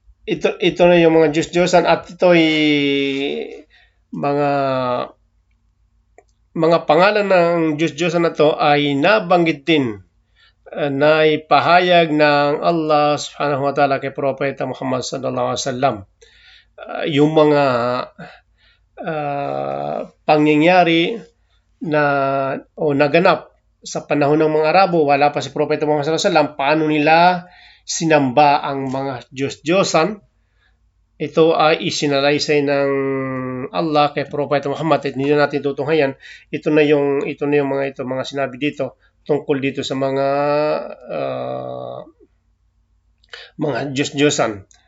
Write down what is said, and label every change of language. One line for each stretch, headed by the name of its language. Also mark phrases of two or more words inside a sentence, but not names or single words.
Filipino: ito na yung mga Diyos-Diyosan, at ito'y mga pangalan ng Diyos-Diyosan na to ay nabanggit din na ipahayag ng Allah
Arabic: سبحانه وتعالى
Filipino: kay Propeta Muhammad
Arabic: صلى الله عليه وسلم.
Filipino: Yung mga pangyayari na naganap sa panahon ng mga Arabo, wala pa si Propeta Muhammad
Arabic: صلى الله عليه وسلم,
Filipino: paano nila sinamba ang mga Diyos-Diyosan. Ito ay isinalaysay ng Allah kay Propeta Muhammad, at hindi na natin tutunghayan. Ito na yung mga sinabi dito tungkol dito sa mga Diyos-Diyosan.